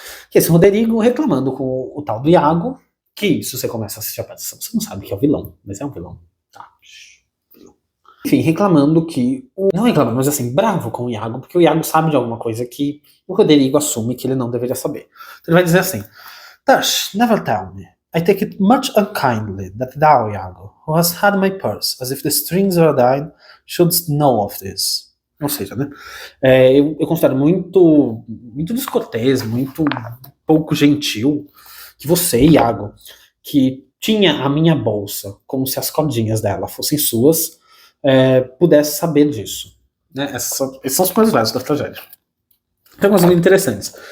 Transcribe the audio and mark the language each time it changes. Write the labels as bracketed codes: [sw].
[pt] Que é esse Roderigo reclamando com o tal do Iago, que se você começa a assistir a peça, você não sabe que é o vilão, mas é um vilão. Tá. Enfim, reclamando que... Não reclamando, mas assim, bravo com o Iago, porque o Iago sabe de alguma coisa que o Roderigo assume que ele não deveria saber. Então ele vai dizer assim, [en] Tush, never tell me. I take it much unkindly that thou, Iago, who hast had my purse, as if the strings were thine, shouldst know of this. [pt] Ou seja, né? Eu considero muito descortês, muito pouco gentil que você, Iago, que tinha a minha bolsa como se as cordinhas dela fossem suas, pudesse saber disso. Né? Esses são os primeiros versos da tragédia. Tem algumas coisas interessantes.